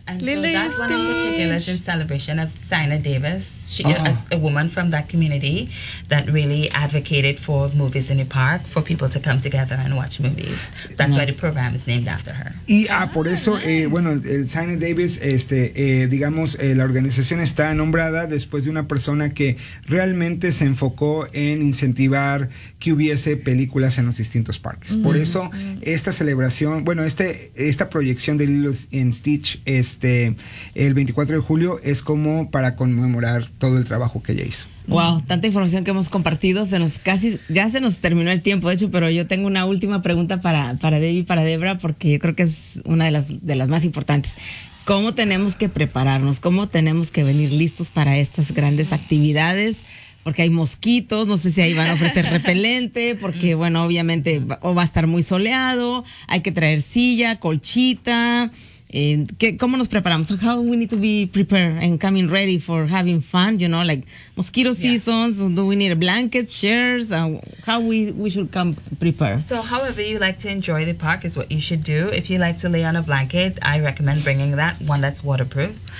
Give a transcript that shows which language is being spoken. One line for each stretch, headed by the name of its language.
English: And Lilo so that one in particular is in celebration of Sina Davis. A woman from that community that really advocated for movies in the park, for people to come together and watch movies. That's why the program is named after her.
Spanish: Y por eso, bueno, el Sina Davis, la organización está nombrada después de una persona que realmente se enfocó en incentivar que hubiese películas en los distintos parques. Mm-hmm. Por eso, esta celebración, bueno, esta proyección de Lilo and Stitch, el 24 de julio, es como para conmemorar todo el trabajo que ella hizo. Wow, tanta información que hemos compartido, ya se nos terminó el tiempo, de hecho, pero yo tengo una última pregunta para Debbie, para Debra, porque yo creo que es una de las más importantes. ¿Cómo tenemos que prepararnos? ¿Cómo tenemos que venir listos para estas grandes actividades? Porque hay mosquitos, no sé si ahí van a ofrecer repelente, porque bueno, obviamente va a estar muy soleado, hay que traer silla, colchita. ¿Cómo nos preparamos?
English: So how we need to be prepared and coming ready for having fun, you know, like mosquito seasons, do we need a blanket, chairs, how we should come prepared? So however you like to enjoy the park is what you should do. If you like to lay on a blanket, I recommend bringing that one that's waterproof.